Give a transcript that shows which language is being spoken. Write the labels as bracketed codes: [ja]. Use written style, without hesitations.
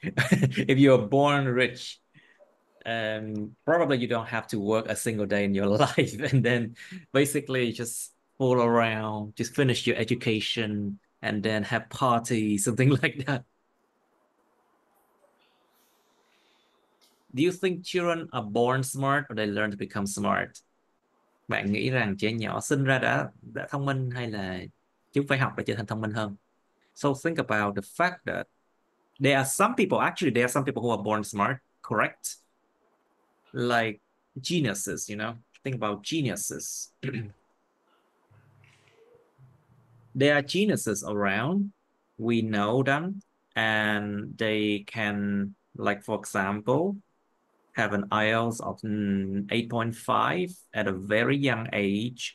[en] If you're born rich, probably you don't have to work a single day in your life, and then basically just fool around, just finish your education and then have parties, something like that. Do you think children are born smart or they learn to become smart? [vi] Bạn nghĩ rằng trẻ nhỏ sinh ra đã thông minh hay là chúng phải học để trở thành thông minh hơn? [en] So think about the fact that there are some people who are born smart, correct? Like geniuses, you know? Think about geniuses. There are geniuses around. We know them, and they can, like, for example, have an IELTS of 8.5 at a very young age.